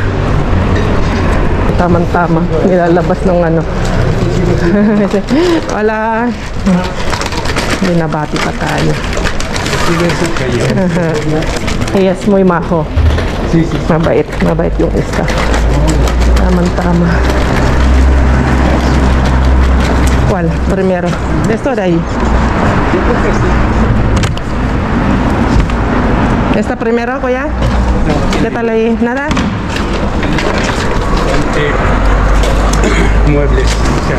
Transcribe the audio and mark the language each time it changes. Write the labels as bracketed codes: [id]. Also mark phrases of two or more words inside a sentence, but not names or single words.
[tl] Tamang-tama, nilalabas ng wala, binabati pa tayo. [es] Yes, muy majo. [tl] Mabait yung isa. Tamang-tama. [es] ¿Cuál? Primero. ¿De esto de ahí? ¿Esta primero, Kuya? ¿Qué tal ahí? ¿Nada? Muebles. O sea,